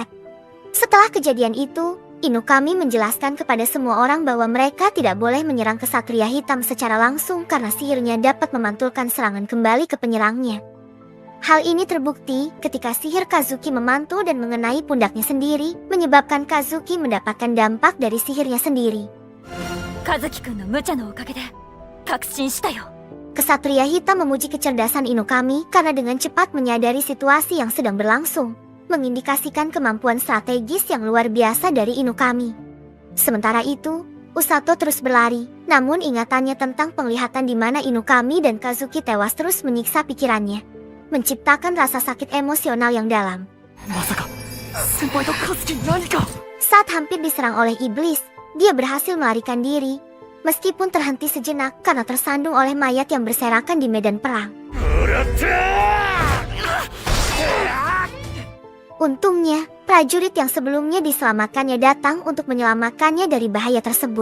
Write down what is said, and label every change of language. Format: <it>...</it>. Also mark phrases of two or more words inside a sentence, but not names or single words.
<id>Setelah kejadian itu, Inukami menjelaskan kepada semua orang bahwa mereka tidak boleh menyerang kesatria hitam secara langsung karena sihirnya dapat memantulkan serangan kembali ke penyerangnya. Hal ini terbukti ketika sihir Kazuki memantul dan mengenai pundaknya sendiri, menyebabkan Kazuki mendapatkan dampak dari sihirnya sendiri.</id> <ja>和樹くんの無茶のおかげで確信したよ。</ja> <id>Kesatria hitam memuji kecerdasan Inukami karena dengan cepat menyadari situasi yang sedang berlangsung, mengindikasikan kemampuan strategis yang luar biasa dari Inukami. Sementara itu, Usato terus berlari, namun ingatannya tentang penglihatan di mana Inukami dan Kazuki tewas terus menyiksa pikirannya, menciptakan rasa sakit emosional yang dalam.</id> <ja>まさか先輩と和樹に何か。</ja> <id>Saat hampir diserang oleh iblis, dia berhasil melarikan diri, meskipun terhenti sejenak karena tersandung oleh mayat yang berserakan di medan perang. Untungnya, prajurit yang sebelumnya diselamatkannya datang untuk menyelamatkannya dari bahaya tersebut.</id>